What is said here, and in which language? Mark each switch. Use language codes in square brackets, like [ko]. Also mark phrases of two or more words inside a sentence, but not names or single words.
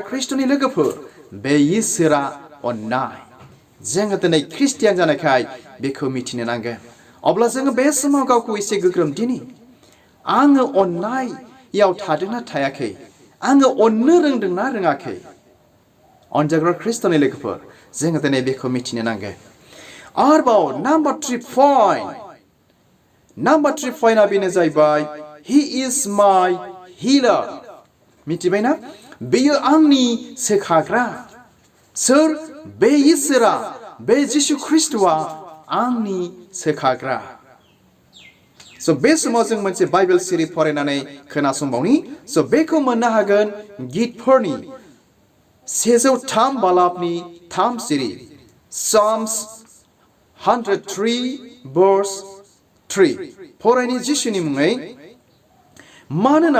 [brx] ख्रिस्ट'नि लोगोफोर बे इसोरा अननाय जोङो दिनै ख्रिस्टियान जानायखाय बेखौ मिथिनो नांगोन अब्ला जोङो बे समाव गावखौ एसे गोग्रोम दिनि आङो अननायाव थादोंना थायाखै आङो अननो रोंदोंना रोङाखै अनजाग्रा ख्रिस्ट'नि लोगोफोर जोङो दिनै बेखौ मिथिनो नांगोन आरोबाव नाम्बार 3 पइन्टआ बेनो जाहैबाय [en] he is my healer [brx] मिथिबायना बेयो आंनि सोखाग्रा सोर बे इसोरा बे जिसु ख्रिस्ट'आ आंनि सोखाग्रा स' बे समाव जों मोनसे बाइबेल सिरि फरायनानै खोनासंबावनि स' बेखौ मोननो हागोन गितफोरनि 103 बालाबनि 3 सिरि [en] Psalms 103 verse 3 [brx] फरायनि जिसुनि मुङै मानोना